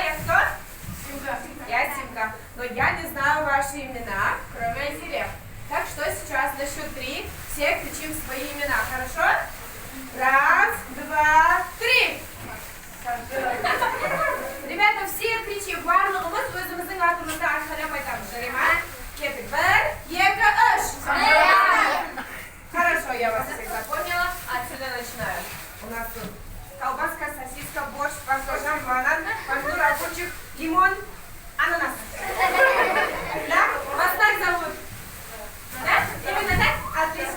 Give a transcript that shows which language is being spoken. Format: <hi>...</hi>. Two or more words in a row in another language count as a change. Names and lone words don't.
<ru>Я кто? Симка. Я Симка. Но я не знаю ваши имена, кроме Айзере. Так что сейчас на счет 3 все кричим свои имена, хорошо? Раз, два, три. Ребята, все кричим.</ru> <kk>Барлығымыз өзіміздің атымызды айқайлап айтамыз. Жарай ма? Кеттік. 1, 2, 3.</kk> <ru>Хорошо, я вас всех запомнила. Отсюда начинаю. У нас тут колбаска, сосиска, борщ, баклажан, банан, помидор, огурчик, лимон, ананас. Да? Вас так зовут? Да? Именно так? Отлично.</ru>